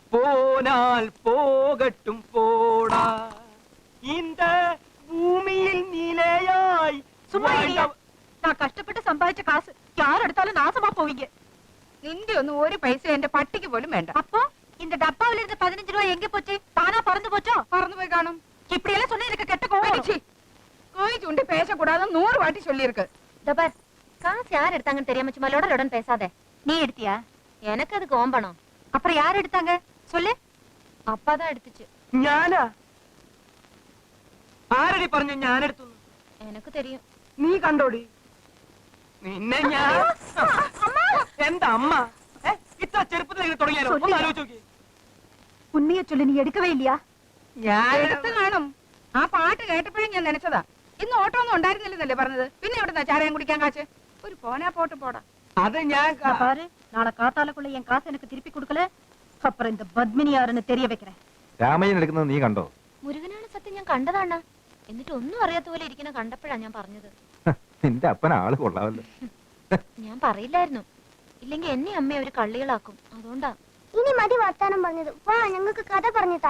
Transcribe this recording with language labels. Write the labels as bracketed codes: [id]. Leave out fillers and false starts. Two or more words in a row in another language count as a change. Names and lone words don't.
[ta] போனால் போகட்டும் போடா இந்த பூமியில் நிலையாய். சும்மா நான் கஷ்டப்பட்டு சம்பாதிச்ச காசு யார் எடுத்தாலும் நாசமா போவீங்க. [ml] നിന്റെ ഒന്നും ഒരു പൈസ എന്റെ പട്ടിക്ക് പോലും വേണ്ട. [ta] அப்போ இந்த டப்பாவில இருந்த 15 ரூபாய் எங்க போச்சு? தானா பறந்து போச்சோ? [ml] പറന്നു போய் കാണും. [ta] இப்படி எல்லாம் சொன்னா எனக்கு கெட்ட கோவம். கோய் சுண்டி பேசக்கூடாது 100 வாட்டி சொல்லியிருக்கு. தபார் காசு யார் எடுத்தாங்கன்னு தெரியாம சும்மா லொடலொடன் பேசாதே. நீ எடுத்தியா? எனக்கு அது கோம்பണം. அப்புறம் யார் எடுத்தாங்க சொல்லு. அப்பா தான் எடுத்துச்சு. [ml] ഞാനാ? ആരടി പറഞ്ഞു ഞാൻ എടുത്തു? [ta] எனக்கு தெரியும். [ml] നീ കണ്ടോടി? നിന്നെ ഞാൻ എന്താ അമ്മ ഇത്ര ചെറുപ്പത്തിൽ തുടങ്ങിയാലോ? ഒന്ന് ആലോചിച്ച് നോക്കി. ഉണ്ണിയെ ചൊല്ലി നീ എടുക്കവേ ഇല്ലയാ? ഞാൻ എടുത്ത് കാണും. ആ പാട്ട് കേട്ടപ്പോഴും ഞാൻ നനച്ചതാ. ഇന്ന് ഓട്ടോ ഒന്നും ഉണ്ടായിരുന്നില്ലെന്നല്ലേ പറഞ്ഞത്. പിന്നെ എവിടുന്നാ ചാരായം കുടിക്കാൻ കാശ്? ഒരു [ta] போனா போட்டு போடா. [ml] അത് ഞാൻ [ta] பாரு நாளை காத்தாலக்குள்ள என் காசு எனக்கு திருப்பி கொடுக்கல அப்புறம் இந்த பத்மினி யாருன்னு தெரிய வைக்கிறேன். [ml] രാമയ്യൻ എടുക്കുന്നത് നീ കണ്ടോ? മുരുകനാണ് സത്യം, ഞാൻ കണ്ടതാണ്. എന്നിട്ട് ഒന്നും അറിയാത്ത പോലെ ഇരിക്കുന്ന കണ്ടപ്പോഴാ ഞാൻ പറഞ്ഞത്. നിന്റെ അപ്പൻ ആള് കൊള്ളാവല്ലോ. ഞാൻ പറയില്ലായിരുന്നു, ഇല്ലെങ്കിൽ എന്നെ അമ്മയെ ഒരു കള്ളികളാക്കും. അതുകൊണ്ടാ. ഇനി മതി വർത്താനം പറഞ്ഞത്. വാ ഞങ്ങൾക്ക് കഥ പറഞ്ഞതാ.